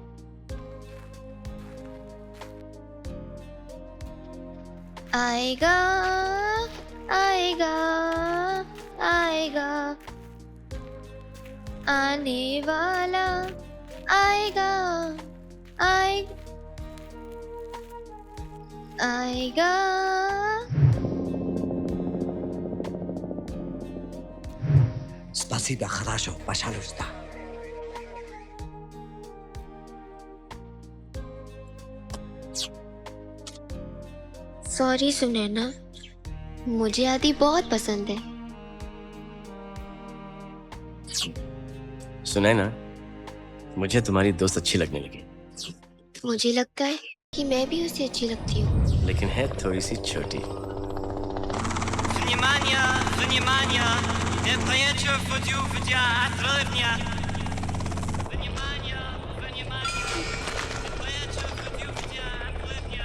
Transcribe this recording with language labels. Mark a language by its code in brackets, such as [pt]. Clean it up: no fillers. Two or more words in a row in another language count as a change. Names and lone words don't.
[hi] आएगा आएगा आएगा आने वाला आएगा आएगा आएगा। [ru] Spasiba, хорошо, пожалуйста. [hi] सॉरी सुनैना, मुझे आदि बहुत पसंद है। सुने ना, मुझे तुम्हारी दोस्त अच्छी लगने लगी। मुझे लगता है कि मैं भी उसे अच्छी लगती हूँ, लेकिन है थोड़ी सी छोटी। [ru] Внимание, внимание! Это вечер в театре дня. Внимание, внимание! Это вечер в театре дня.